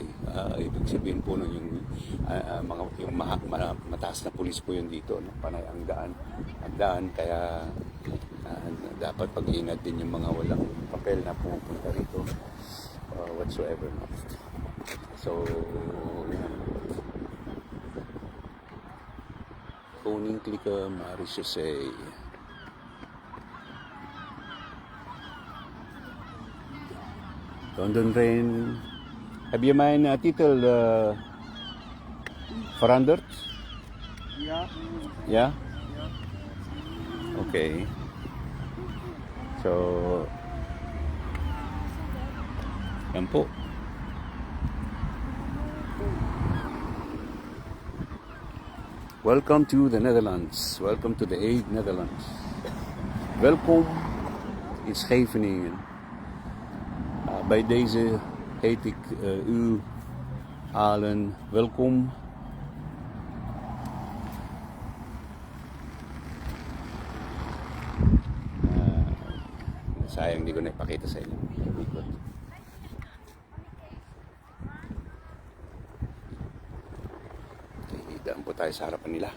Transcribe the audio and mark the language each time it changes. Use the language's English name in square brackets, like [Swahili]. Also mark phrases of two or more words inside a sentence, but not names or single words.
[Filipino] Ibig sabihin po yung mataas na pulis po yun dito, panay ang daan, kaya dapat pag-ingat din yung mga walang papel na pumupunta rito whatsoever. So Koninklijke Marechaussee. London Rain. [Dutch] Heb je mijn titel veranderd? Ja. Ja? Okay. [Filipino] So, yan po. [English] Welcome to the Netherlands. Welcome to the Hague, Netherlands. [Dutch] Welkom in Scheveningen. Bij deze heet ik u allen welkom. [Filipino] Sayang hindi ko na ipakita sa inyo. Okay, daan po tayo sa harapan nila.